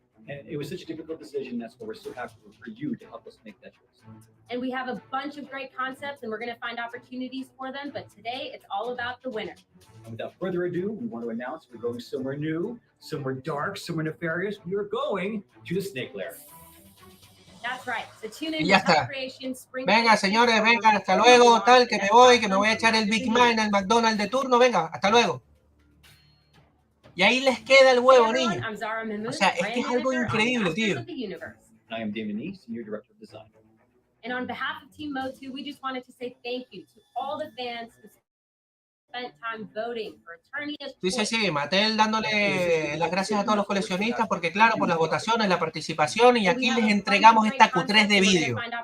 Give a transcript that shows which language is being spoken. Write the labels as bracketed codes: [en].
[en] And it was such a difficult decision. That's why we're so happy for you to help us make that choice. And we have a bunch of great concepts and we're going to find opportunities for them. But today it's all about the winner. And without further ado, we want to announce we're going somewhere new, somewhere dark, somewhere nefarious. We are going to the Snake Lair. That's right. So tune in [es] Y ya [en] to Tell [es] está. [en] Creation Spring. [es] Venga, señores, venga, hasta luego, tal, que me voy a echar el Big Mac en el McDonald's de turno, venga, hasta luego. Y ahí les queda el huevo, niño. O sea, es que es algo increíble, tío. [en] I am Damon East, Senior Director of Design. And on behalf of Team Motu, we just wanted to say thank you to all the fans who spent time voting for Eternia's [es] Sí, sí, [en] Choice. [es] sí, Mattel dándole las gracias a todos los coleccionistas porque claro, por las votaciones, la participación y aquí les entregamos esta Q3 de vídeo.